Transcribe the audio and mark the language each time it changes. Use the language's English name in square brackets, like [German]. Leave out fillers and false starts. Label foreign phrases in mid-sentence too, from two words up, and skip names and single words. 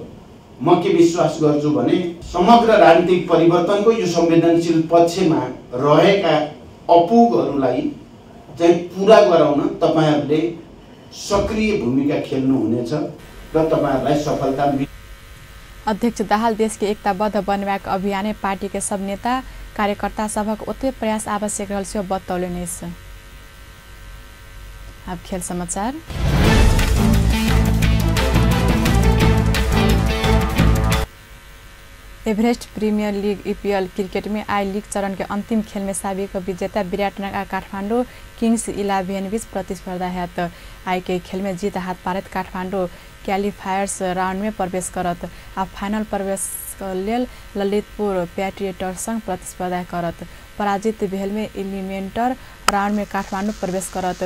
[Nepali] म के विश्वास गर्छु भने समग्र राजनीतिक परिवर्तनको यो संवेदनशील पक्षमा रहेका अपुगहरूलाई चाहिँ पूरा गराउन तपाईहरुले सक्रिय भूमिका खेल्नु हुनेछ र तपाईहरुलाई सफलता। [Maithili] अध्यक्ष दाहाल देश के एकताबद्ध बनेबाक अभियान पार्टी के सब नेता कार्यकर्ता सबक ओते प्रयास आवश्यक रहल से बतौलेन। अब खेल समाचार। एभरेस्ट प्रीमियर लीग ईपीएल क्रिकेट में आई लीग चरण के अंतिम खेल में साबिक विजेता विराटनगर काठमाडौँ किंग्स 11 बीच प्रतिस्पर्धा है। तो आई के खेल में जीत हाथ पारत काठमाडौँ क्वालिफायर्स राउंड में प्रवेश करत। अब फाइनल प्रवेश लेल ललितपुर पैट्रियटर्स संग प्रतिस्पर्धा करत। पराजित भेल में एलिमिनेटर राउंड में काठमाडौँ प्रवेश करत।